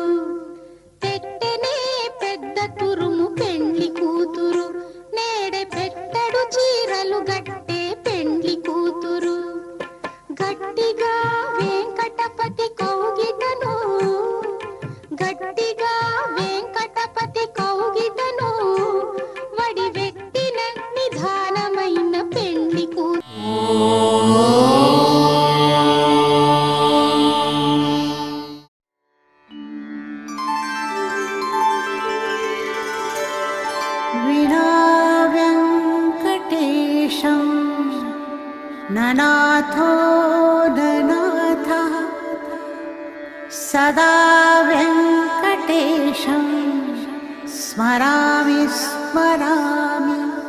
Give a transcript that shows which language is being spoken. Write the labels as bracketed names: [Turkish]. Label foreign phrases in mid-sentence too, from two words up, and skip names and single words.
[Telugu] పెట్టనే పెద్ద తురుము పెండ్లి కూతురు, నేడే పెట్టడు చీరలు గట్టే పెండ్లి కూతురు. గట్టిగా వెంకటపతి కౌగిటను, గట్టిగా వెంకటపతి కౌగిటను, వడి వెట్టిన నిధానమైన పెండ్లి కూతురు. [Sanskrit] विना वेङ्कटेशं ननाथो ननाथः, सदा वेङ्कटेशं स्मरामि स्मरामि.